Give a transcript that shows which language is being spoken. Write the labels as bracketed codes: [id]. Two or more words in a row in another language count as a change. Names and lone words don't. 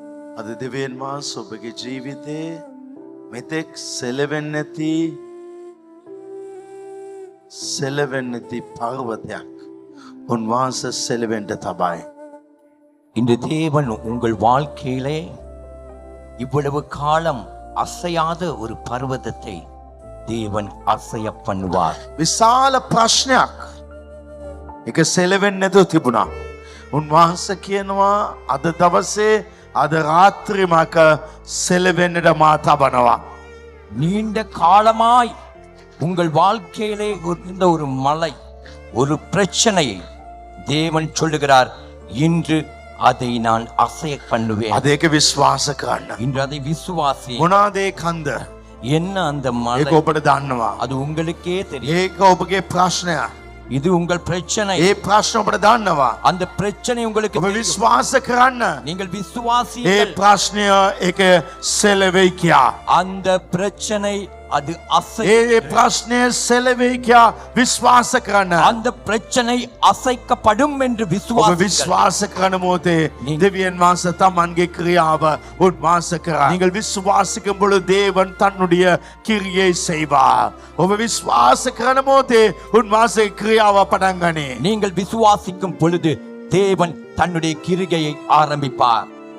[si] අද දෙවියන් වහන්සේ ඔබගේ ජීවිතේ මෙතෙක් සෙලවෙන්නති පර්වතයක් උන්වහන්සේ සෙලවෙන්න තබයි. [ta] இந்த தேவன் உங்கள் வாழ்க்கையிலே இவ்வளவு காலம் அசையாத ஒரு பர்வதத்தை தேவன் அசைய பண்ணுவார். [si] විශාල ප්‍රශ්නයක් ඒක සෙලවෙන්නේ නැතුව තිබුණා. උන්වහන්සේ කියනවා අද දවසේ අද රාත්‍රී මක සෙලවෙන්නට මා තබනවා. [ta] நீண்ட காலமாய் உங்கள் வாழ்க்கையிலே இருந்த ஒரு மலை, ஒரு பிரச்சனையை தேவன் சொல்லுகிறார், இன்று அதை நான் அசைய பண்ணுவேன். [si] අද ඒක විශ්වාස කරන්න. [ta] இன்று அதை விசுவாசி. [si] මොනවාද ඒ කන්ද? [ta] என்ன அந்த மலை? [si] ඒක ඔබට දන්නවා. [ta] அது உங்களுக்கே தெரியும். [si] ඒක ඔබගේ ප්‍රශ්නයක්. [ta] இது உங்கள் பிரச்சனை. [si] ඒ ප්‍රශ්න ඔබට දන්නවා. [ta] அந்த பிரச்சனை உங்களுக்கு [si] ඔබ [ta] தெரியும். [si] විශ්වාස කරන්න. [ta] நீங்கள் [si] ඒ [ta] விசுவாசியுங்கள். [si] ප්‍රශ්නය ඒක සෙලවෙයි කියා. [ta] அந்த பிரச்சனை அது அசை. [si] ඒ ප්‍රශ්නය සෙලවෙයි කියා විශ්වාස කරන්න. [ta] அந்த பிரச்சனை அசைக்கப்படும் என்று [si] ඔබ [ta] விசுவாசியுங்கள். [si] විශ්වාස කරන මොහොතේ දෙවියන් වහන්සේ තමන්ගේ ක්‍රියාව උන්වහන්සේ කරා. [ta] நீங்கள் விசுவாசிக்கும் பொழுது தேவன் தன்னுடைய கிரியை செய்வார். [si] ඔබ විශ්වාස කරන මොහොතේ උන්වහන්සේ ක්‍රියාව පටන් ගනී. [ta] நீங்கள் விசுவாசிக்கும் பொழுது தேவன் தன்னுடைய கிரிகையை ஆரம்பிப்பார்.